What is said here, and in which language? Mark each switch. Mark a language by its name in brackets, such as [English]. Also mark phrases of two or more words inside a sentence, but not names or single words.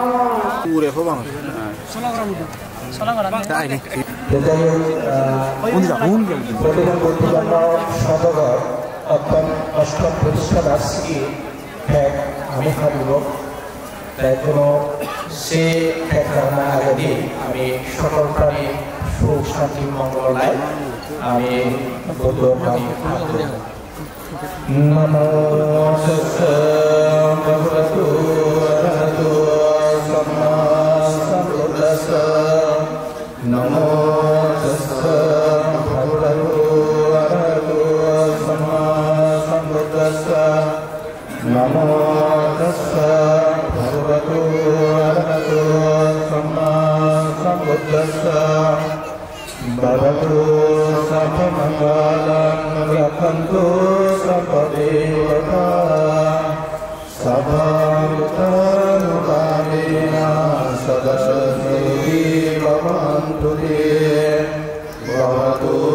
[Bangla] অষ্টম প্রতিষ্ঠা বার্ষিকী আমি ভাবিব তাই কোনো সে ধারণা আগে দিয়ে আমি সকল প্রাণী সুখ শান্তি মঙ্গলায় আমি বলব নমো [Pali] ভগবতু অরহতু সম্মা সম্বুদ্ধাস্সা নমো ভগবতু অরহতু সম্মা সম্বুদ্ধাস্সা নমো ভগবতু অরহতু সম্মা সম্বুদ্ধাস্সা [Sanskrit] भवतु सर्वमङ्गलं रक्षन्तु सर्वदेवता सदानुकालेन सदस्येति भवन्तु ते भवतु